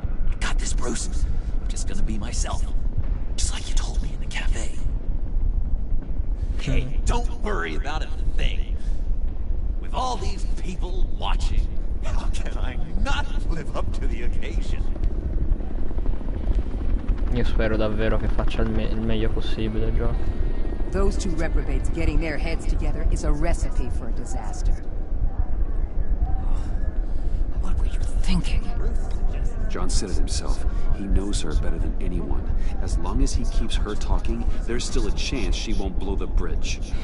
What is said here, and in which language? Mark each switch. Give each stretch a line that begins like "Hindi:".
English: I got this, Bruce. I'm just gonna be myself. Just like you told me in the cafe. Hey, don't worry about a thing. With all these people watching, how can I not live up to the occasion?
Italian: Io spero davvero che faccia il meglio possibile, John.
English: Those two reprobates getting their heads together is a recipe for a disaster. What were you thinking? John said it himself. He knows her better than anyone. As long as he keeps her talking, there's still a chance she won't blow the bridge.